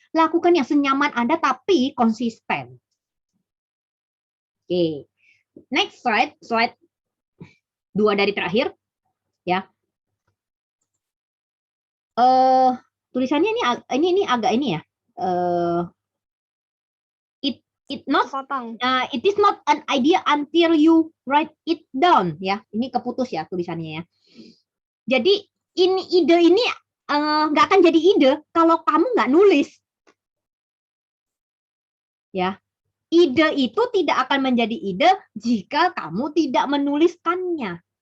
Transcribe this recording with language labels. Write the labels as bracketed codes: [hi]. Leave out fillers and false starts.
[id] Lakukan yang senyaman Anda, tapi konsisten. Oke. Next slide 2 dari terakhir, ya. tulisannya ini agak ini ya. [en] It is not an idea until you write it down ya. [id] Ini keputus ya tulisannya ya. Jadi ide ini nggak akan jadi ide kalau kamu nggak nulis. Ya. Ide itu tidak akan menjadi ide jika kamu tidak menuliskannya.